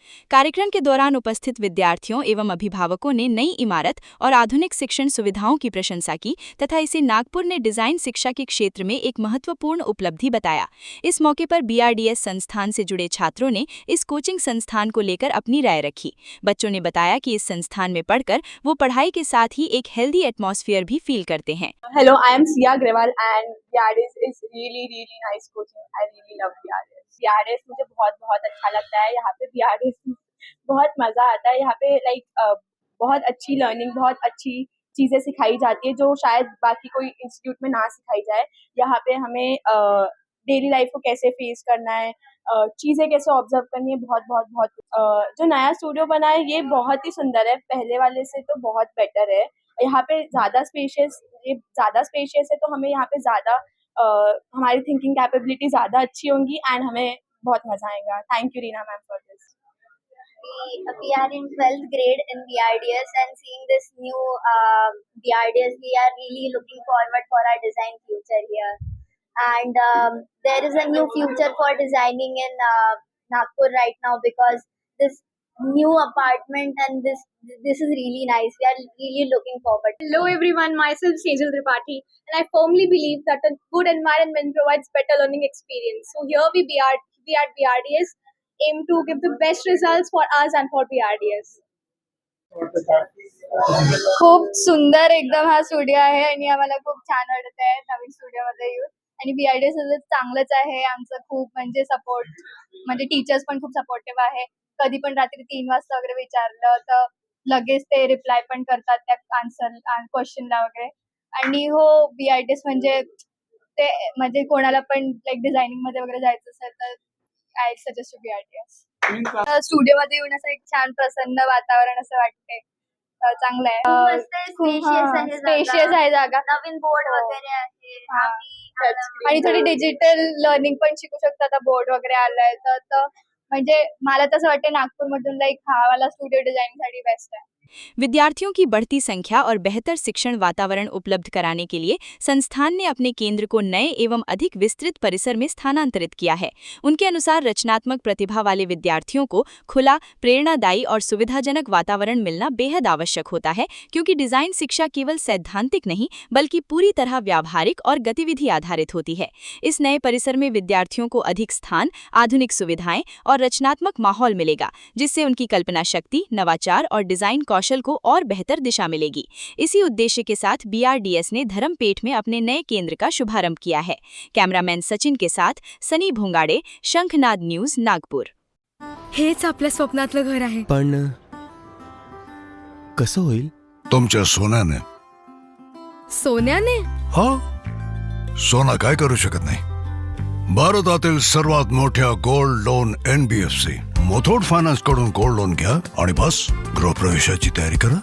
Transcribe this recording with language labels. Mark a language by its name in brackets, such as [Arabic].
[Hindi] कार्यक्रम के दौरान उपस्थित विद्यार्थियों एवं अभिभावकों ने नई इमारत और आधुनिक शिक्षण सुविधाओं की प्रशंसा की तथा इसे नागपुर ने डिजाइन शिक्षा के क्षेत्र में एक महत्वपूर्ण उपलब्धि बताया। इस मौके पर BRDS संस्थान से जुड़े छात्रों ने इस कोचिंग संस्थान को लेकर अपनी राय रखी। बच्चों ने बताया कि इस संस्थान में पढ़कर वो पढ़ाई के साथ ही एक हेल्दी एटमॉस्फेयर भी फील करते हैं। [English] Hello, I am Sia Grewal and BRDS is really nice coaching. I really love BRDS. [Hindi] BRDS मुझे बहुत अच्छा लगता है। यहाँ पे BRDS में बहुत मज़ा आता है। यहाँ पे बहुत अच्छी लर्निंग, बहुत अच्छी चीज़ें सिखाई जाती है जो शायद बाकी कोई इंस्टीट्यूट में ना सिखाई जाए। यहाँ पे हमें डेली लाइफ को कैसे फेस करना है, चीज़ें कैसे ऑब्जर्व करनी है, बहुत जो नया स्टूडियो बना है ये बहुत ही सुंदर है, पहले वाले से तो बहुत बेटर है। यहाँ पे ज़्यादा स्पेशियस है, तो हमें यहाँ पे ज़्यादा हमारी थिंकिंग कैपेबिलिटी ज़्यादा अच्छी होंगी एंड हमें बहुत मज़ा आएगा। [English] Thank you Reena ma'am for this. We are in 12th grade in BRDS and seeing this new BRDS, we are really looking forward for our design future here. And there is a new future for designing in Nagpur right now because this new apartment and this is really nice. We are really looking forward. Hello everyone, myself Sejal Tripathi and I firmly believe that a good environment provides better learning experience. So here we at BRDS aim to give the best results for us and for BRDS. [Marathi] खूप सुंदर एकदम हा studio आहे आणि आम्हाला खूप छान वाटत आहे नवीन स्टुडिओमध्ये येऊन. आणि BRDS चांगलंच आहे आमचं, खूप म्हणजे सपोर्ट, म्हणजे टीचर्स पण खूप सपोर्टिव्ह आहे. कधी पण रात्री 3 वाजता वगैरे विचारलं तर लगेच ते रिप्लाय पण करतात त्या आन्सर क्वेश्चनला वगैरे. आणि हो BRTS म्हणजे ते म्हणजे कोणाला पण लाईक डिझायनिंग मध्ये वगैरे जायचं असेल तर [English] I suggest [Marathi] BRTS. स्टुडिओमध्ये येऊन असं एक छान प्रसन्न वातावरण असं वाटते. चांगलं आहे. स्पेशियस आहे जागा. नवीन बोर्ड वगैरे आहे. हा. आणि थोडी डिजिटल लर्निंग पण शिकू शकतो. आता बोर्ड वगैरे आलाय तर म्हणजे मला तसं वाटतं नागपूरमधून लाईक हा वाला स्टुडिओ डिझाइनिंग साठी बेस्ट आहे. [Hindi] विद्यार्थियों की बढ़ती संख्या और बेहतर शिक्षण वातावरण उपलब्ध कराने के लिए संस्थान ने अपने केंद्र को नए एवं अधिक विस्तृत परिसर में स्थानांतरित किया है। उनके अनुसार रचनात्मक प्रतिभा वाले विद्यार्थियों को खुला, प्रेरणादायी और सुविधाजनक वातावरण मिलना बेहद आवश्यक होता है, क्योंकि डिजाइन शिक्षा केवल सैद्धांतिक नहीं बल्कि पूरी तरह व्यावहारिक और गतिविधि आधारित होती है। इस नए परिसर में विद्यार्थियों को अधिक स्थान, आधुनिक सुविधाएं और रचनात्मक माहौल मिलेगा, जिससे उनकी कल्पना शक्ति, नवाचार और डिजाइन कौशल को और बेहतर दिशा मिलेगी। इसी उद्देश्य के साथ BRDS ने धरमपेठ में अपने नए केंद्र का शुभारंभ किया है। कैमरामैन सचिन के साथ सनी भोंगाडे, शंखनाद न्यूज, नागपूर। [Marathi] हेच आपल्या स्वप्नातलं घर आहे, पण कसं होईल? तुमच्या सोन्याने. सोन्याने? हो, सोना काय करू शकत नाही. भारतातील सर्वात मोठ्या gold loan NBFC Muthoot finance कडून गोल्ड लोन घ्या आणि बस गृहप्रवेशाची तयारी करा.